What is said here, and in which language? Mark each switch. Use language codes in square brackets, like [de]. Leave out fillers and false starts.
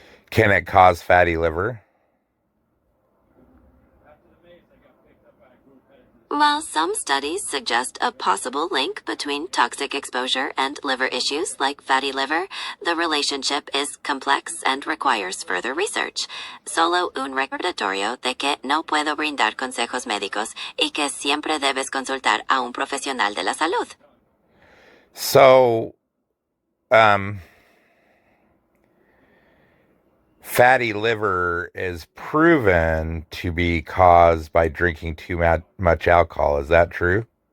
[en] Can it cause fatty liver? While some studies suggest a possible link between toxic exposure and liver issues like fatty liver, the relationship is complex and requires further research. [es] Solo un recordatorio de que no puedo brindar consejos médicos y que siempre debes consultar a un profesional de la salud. [en] So, um, fatty liver is proven to be caused by drinking too much alcohol. Is that true?